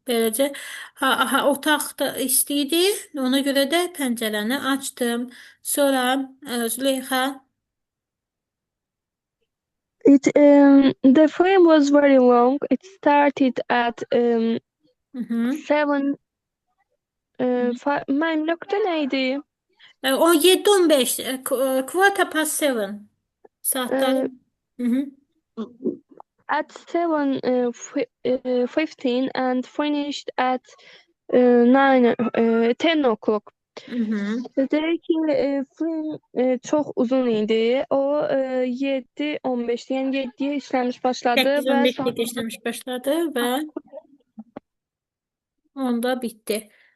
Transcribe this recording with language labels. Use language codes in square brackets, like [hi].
[az] Böylece otaqda isti idi. Ona görə də pəncərəni açdım. Sonra Züleyxa. [en] The film was very long. It started at Hı -hı. [az] 7. Mənim nöqtə nə idi? [en] 17:15. Quarter past 7. Saatler. Hı -hı. At 7:15 and finished at 10 o'clock. Hı -hı. [az] Deyək ki, film çox uzun idi. O 7:15, yəni 7-yə işləmiş başladı və 8:15 işləmiş başladı [tr] ve onda bitti.